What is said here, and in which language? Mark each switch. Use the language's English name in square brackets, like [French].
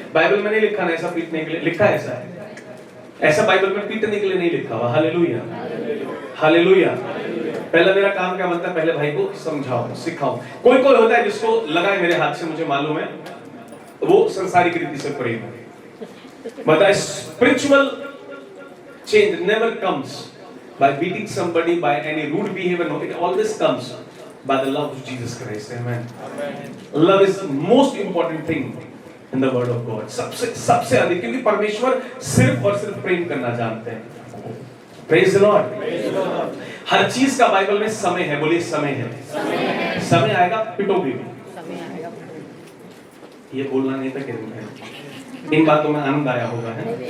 [Hindi] Bible में नहीं लिखा ना ऐसा पीटने के लिए, लिखा है ऐसा है, ऐसा बाइबल में पीटने के लिए नहीं लिखा हुआ। Hallelujah, hallelujah. पहला मेरा काम क्या बनता है? पहले भाई को समझाओ, सिखाओ। कोई कोई होता है जिसको लगा है मेरे हाथ से, मुझे मालूम है, वो संसारिक रीति से प्रेम है। [English] But a spiritual change never comes by beating somebody, by any rude behavior. No, it always comes by the love of Jesus Christ. Amen. Love is most important thing in the word of God. [Hindi] सबसे अधिक, क्योंकि परमेश्वर सिर्फ और सिर्फ प्रेम करना जानते हैं। [English] Praise the Lord. [Hindi] हर चीज का बाइबल में समय है। बोलिए समय है। समय आएगा पिटोगे भी। ये बोलना नहीं था कि इन बातों में आनंद आया होगा है।